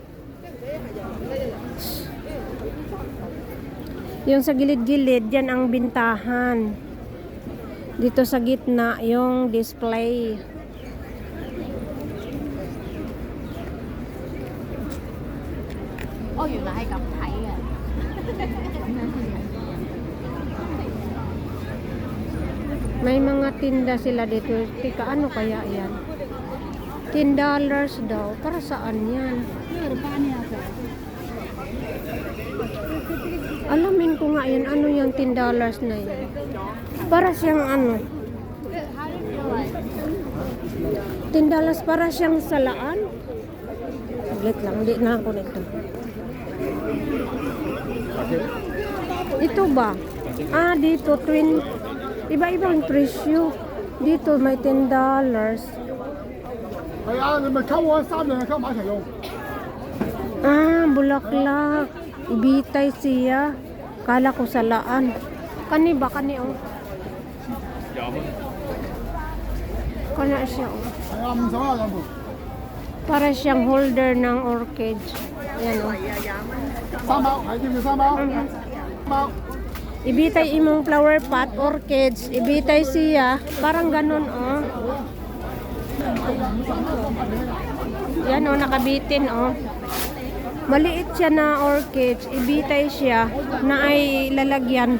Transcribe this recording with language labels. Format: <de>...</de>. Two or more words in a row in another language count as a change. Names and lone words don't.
<tl>Yung sa gilid-gilid, yan ang bintahan. Dito sa gitna, yung display. Ồ,</tl> <yue>原來係咁睇嘅。</yue> <tl>May mga tinda sila dito. Tika, ano kaya yan? $10 daw. Para saan yan? Alamin ko nga yan. Ano yung $10 na yan? Para siyang ano? $10 para siyang salaan? Saglit lang. Hindi na ako nito. Ito ba? Ah, dito. Iba-ibang presyo. Dito may $10.</tl> <yue>係啊，你咪溝我3樣溝埋一齊用。</yue> <tl>Ah, bulaklak. Ibitay siya. Kala ko salaan.</tl> <ceb>Kani ba? Kani oh. Kana siya oh.</ceb> <yue>係啊，50啊兩盤。</yue> <tl>Para siyang holder ng orchid. Yan oh.</tl> <yue>3包，係要唔要3包？3包。</yue> <ceb>Ibitay imong</ceb> <en>flower pot,</en> <ceb>orchids.</ceb> <tl>Ibitay siya. Parang ganun oh. Yan oh, nakabitin oh. Maliit siya na orchids. Ibitay siya na ay lalagyan.</tl>